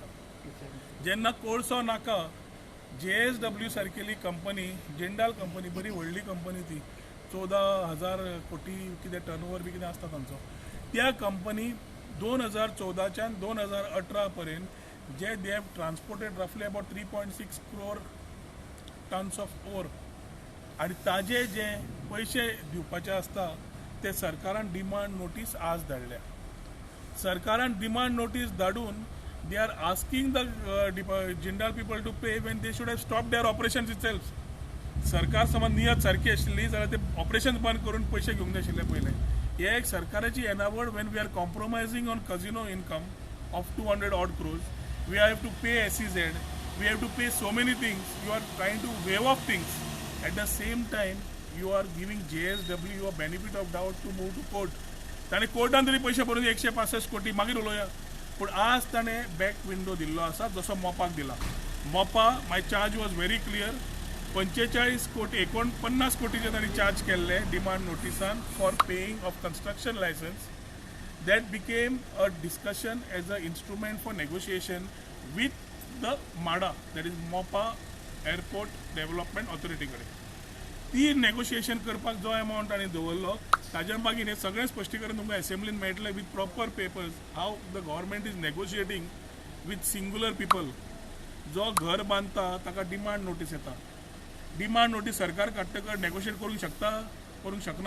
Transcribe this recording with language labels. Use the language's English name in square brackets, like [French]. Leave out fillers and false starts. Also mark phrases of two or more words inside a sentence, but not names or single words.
[Konkani] जेन्ना कोळसो नाका, JSW सारकेली कंपनी, जिंदाल कंपनी, बरी व्हडली कंपनी ती, 14,000 कोटी कितें टर्नओवर बी कितें आसता तांचो, त्या कंपनी 2014च्यान 2018 पर्यंत जे [English] they have transported roughly about 3.6 crore tons of ore, [Konkani] आनी ताजे जे पयशे दिवपाचे आसता ते सरकारान [English] demand notice [Konkani] आज धाडल्या. सरकारान डिमांड नोटीस धाडून [English] they are asking the Jindal people to pay when they should have stopped their operations itself. [Konkani] सरकार समज नियत सारखी आशिल्ली जाल्यार ते ऑपरेशन बंद करून पयशे घेवंक जाय आशिल्ले पयले. हे एक सरकाराची येनावड. [English] when we are compromising on casino income of 200 odd crores, we have to pay SEZ, we have to pay so many things. You are trying to waive off things. At the same time, you are giving JSW a benefit of doubt to move to court. [Konkani] ताणे कोर्टान तरी पैसे भरून 165 कोटी मागीर उलोवया. पूण आज ताणें [English] back window [Konkani] दिल्लो आसा जसो मोपाक दिला. [English] Mopa my charge was very clear. [Konkani] 45 कोटी 49 कोटीचे तांणी चार्ज केल्ले डिमांड नोटिसान [English] for paying of construction licence. That became a discussion as an instrument for negotiation with the MADA, that is Mopa Airport Development Authority कडे. [Konkani] ती नेगोशिएशन करपाक जो अमाउंट ताणें दवरलो ताज्या मागीर हें सगळें स्पश्टीकरण तुमकां असेंब्लीन मेळटलें [English] with proper papers how the government is negotiating with singular people. [Konkani] जो घर बांदता ताका डिमांड नोटीस येता. [English] demand notice [Konkani] सरकार काडटकच नेगोशिएट करूंक शकना.